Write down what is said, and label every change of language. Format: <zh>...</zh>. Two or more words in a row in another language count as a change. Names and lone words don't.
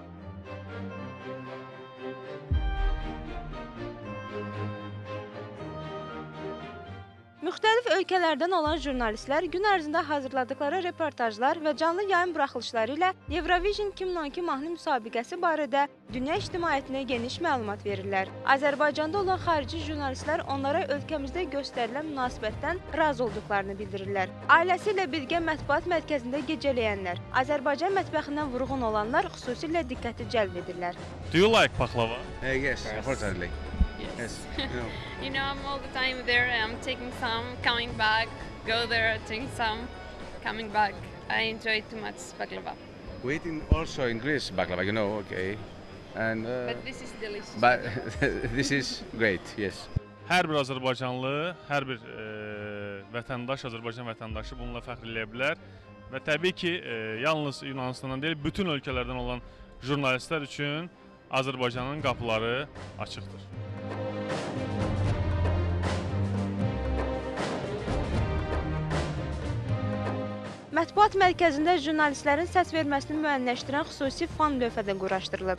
<az>Müxtəlif ölkələrdən olan jurnalistlər gün ərzində hazırladıkları reportajlar və canlı yayım buraxılışları ilə Eurovision 2012 mahnı müsabiqəsi barədə dünya ictimaiyyətinə geniş məlumat verirlər. Azərbaycanda olan xarici jurnalistlər onlara ölkəmizdə göstərilən münasibətdən razı olduqlarını bildirirlər. Ailəsi ilə birgə mətbuat mərkəzində gecələyənlər, Azərbaycan mətbəxindən vurğun olanlar xüsusilə diqqəti cəlb edirlər.</az> <en>Do you like paklava? Yes, unfortunately. Yes. You know, I'm all the time there. I'm taking some, coming back, go there, taking some, coming back. I enjoy too much baklava. We eating also in Greece baklava, you know, okay. And But this is delicious. but this is great, yes.</en> <az>Hər bir Azərbaycanlı, hər bir vətəndaş, Azərbaycan vətəndaşı bununla fəxr eləyə bilər və təbii ki, yalnız Yunanistandan deyil, bütün ölkələrdən olan jurnalistlər üçün Azərbaycanın qapıları açıqdır. Mətbuat mərkəzində jurnalistlərin səs verməsini müəyyənləşdirən xüsusi fan lövhə də quraşdırılıb.</az>